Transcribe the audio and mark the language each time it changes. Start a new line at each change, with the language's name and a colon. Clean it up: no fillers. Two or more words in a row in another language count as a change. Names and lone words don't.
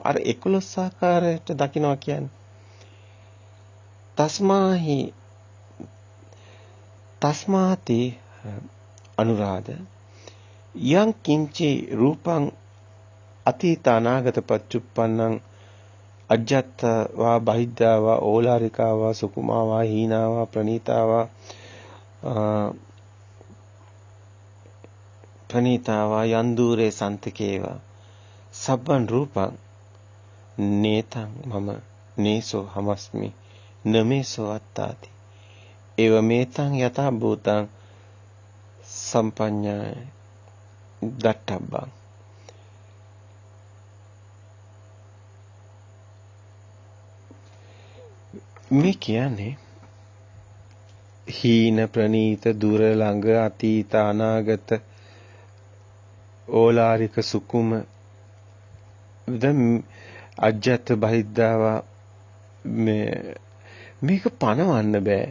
Sinhala: අර 11 ආකාරයට දකින්නවා කියන්නේ.
Pali: තස්මාති අනුරාධ යං කිංචි රූපං අතීත අනාගත පච්චුප්පන්නං අජ්ජත්වා බහිද්ධාවා ඕලාරිකාවා සුකුමාවා හීනාවා ප්‍රණීතාවා යන්දූරේ සන්තකේවා සබ්බන් රූපං නේතං මම නේසෝ හමස්මි නමේසෝ අත්තාති ඒව මේතං යතා භූතං සම්පඤ්ඤාය දට්ඨබ්බං.
Sinhala: මේ කියන්නේ හීන ප්‍රනීත දුර ළඟ අතීත අනාගත ඕලාරික සුකුම දැන්
Pali: අජ්ජත් බහිද්ධාවා
Sinhala: මේක පණවන්න බෑ.